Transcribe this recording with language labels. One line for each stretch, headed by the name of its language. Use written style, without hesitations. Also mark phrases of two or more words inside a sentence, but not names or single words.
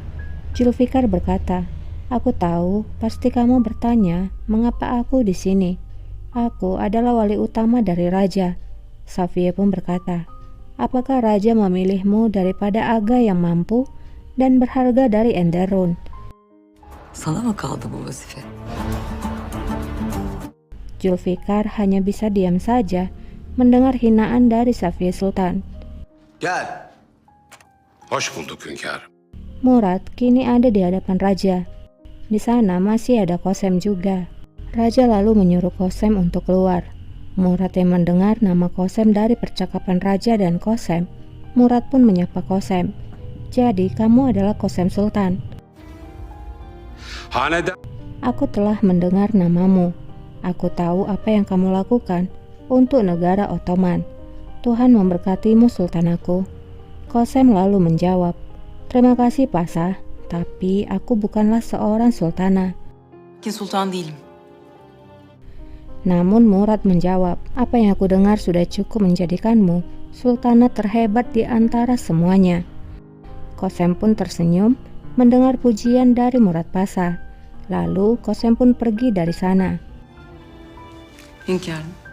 Indonesian: Zulfikar berkata, aku tahu pasti kamu bertanya mengapa aku di sini. Aku adalah wali utama dari raja. Safiye pun berkata, apakah raja memilihmu daripada Aga yang mampu dan berharga dari Enderun?
Turkish: Sana mı kaldı bu vazife?
Indonesian: Zulfikar hanya bisa diam saja mendengar hinaan dari Safiye Sultan.
Turkish: Gel. Hoş bulduk hünkârım.
Indonesian: Murad kini ada di hadapan raja. Di sana masih ada Kosem juga. Raja lalu menyuruh Kosem untuk keluar. Murad yang mendengar nama Kosem dari percakapan raja dan Kosem, Murad pun menyapa Kosem. Jadi kamu adalah Kosem Sultan. Aku telah mendengar namamu. Aku tahu apa yang kamu lakukan untuk negara Ottoman. Tuhan memberkatimu Sultanku. Kosem lalu menjawab, terima kasih Pasha, tapi aku bukanlah seorang sultanah.
Turkish: Ki sultan değilim.
Indonesian: Namun Murad menjawab, apa yang aku dengar sudah cukup menjadikanmu sultanah terhebat di antara semuanya. Qasem pun tersenyum mendengar pujian dari Murad Pasha. Lalu Qasem pun pergi dari sana.
Turkish: Hünkârım.